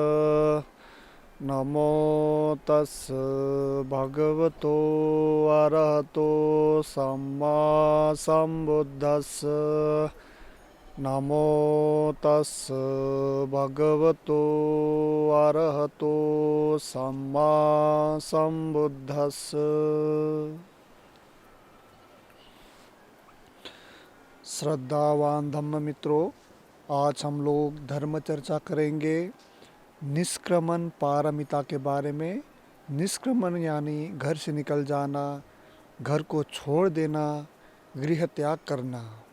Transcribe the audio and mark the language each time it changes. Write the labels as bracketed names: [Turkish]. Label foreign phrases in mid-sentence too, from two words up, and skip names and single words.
[Pali] नमो तस् भगवतो अरहतो सम्मा सम्बुद्धस्स। नमो तस् भगवतो अरहतो सम्मा सम्बुद्धस्स। [Hindi] श्रद्धावान धम्म मित्रों, आज हम लोग धर्म चर्चा करेंगे निष्क्रमण पारमिता के बारे में। निष्क्रमण यानी घर से निकल जाना, घर को छोड़ देना, गृह त्याग करना।